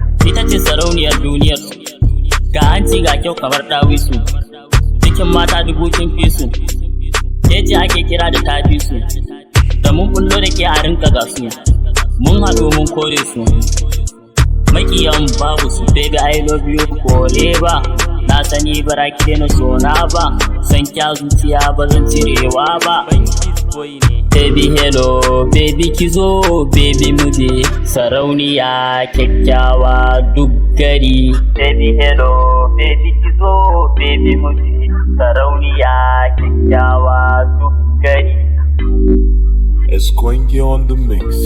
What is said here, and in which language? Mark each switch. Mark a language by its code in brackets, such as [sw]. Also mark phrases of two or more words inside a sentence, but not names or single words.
[ha] Ita ce sarauniyar duniyar su, ga hanci ga kyau kamar ɗawisu, cikin mata dubu kin fi su, ke ce ake kira da ta fi su. Da mun bullo da ke a rinka gasu, mun haɗu mun kore su. Makiyan babu su, [en] baby I love you forever. [ha] Na sani bara ki daina so na ba, san kya zuciya ba zan cirewa ba. [en] Baby hello, [ha] baby ki zo, baby mu je, sarauniya kyakkyawa duk gari. [en] Baby hello, [ha] baby ki zo, baby mu je, sarauniya kyakkyawa duk gari. [en] Esquenge on the mix.